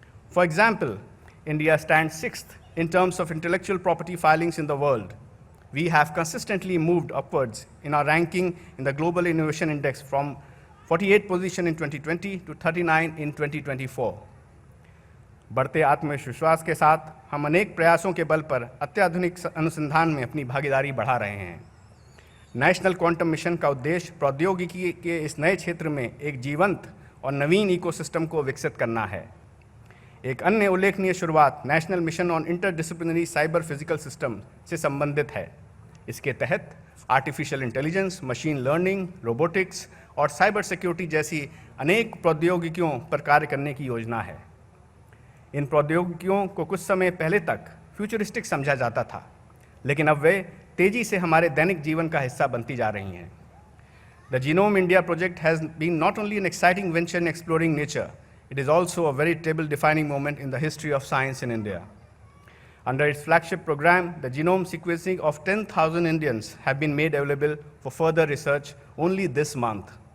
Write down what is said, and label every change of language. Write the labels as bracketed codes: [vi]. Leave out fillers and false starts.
[en] For example, India stands 6th in terms of intellectual property filings in the world. We have consistently moved upwards in our ranking in the Global Innovation Index from 48th position in 2020 to 39 in 2024. [hi] बढ़ते आत्मविश्वास के साथ हम अनेक प्रयासों के बल पर अत्याधुनिक अनुसंधान में अपनी भागीदारी बढ़ा रहे हैं। नेशनल क्वांटम मिशन का उद्देश्य प्रौद्योगिकी के इस नए क्षेत्र में एक जीवंत और नवीन इकोसिस्टम को विकसित करना है। एक अन्य उल्लेखनीय शुरुआत national mission on interdisciplinary cyber physical system से संबंधित है। इसके तहत artificial intelligence, machine learning, robotics और साइबर सिक्योरिटी जैसी अनेक प्रौद्योगिकियों पर कार्य करने की योजना है। इन प्रौद्योगिकियों को कुछ समय पहले तक फ्यूचरिस्टिक समझा जाता था, लेकिन अब वे तेजी से हमारे दैनिक जीवन का हिस्सा बनती जा रही हैं। [en] The Genome India project has been not only an exciting venture in exploring nature, it is also a very table-defining moment in the history of science in India. Under its flagship program, the genome sequencing of 10,000 Indians have been made available for further research only this month.